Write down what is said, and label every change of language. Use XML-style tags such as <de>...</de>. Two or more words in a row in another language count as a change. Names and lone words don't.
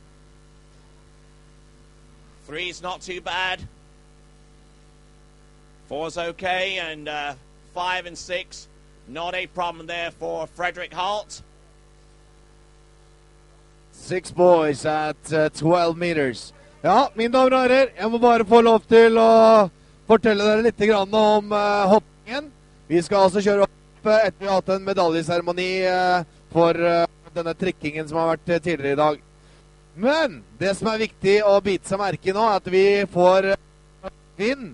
<en>3's not too bad. 4's okay, and 5 and 6, not a problem there for Frederick Holt. 6 boys at 12 meters.</en> <no>Ja, mine damer og herrer, jeg må bare få lov til å fortelle dere litt grann om hoppingen. Vi skal altså kjøre opp etter vi har hatt en medaljeseremoni for denne trikkingen som har vært tidligere i dag. Men det som er viktig å bite seg merke i nå, er at vi får vind.</no>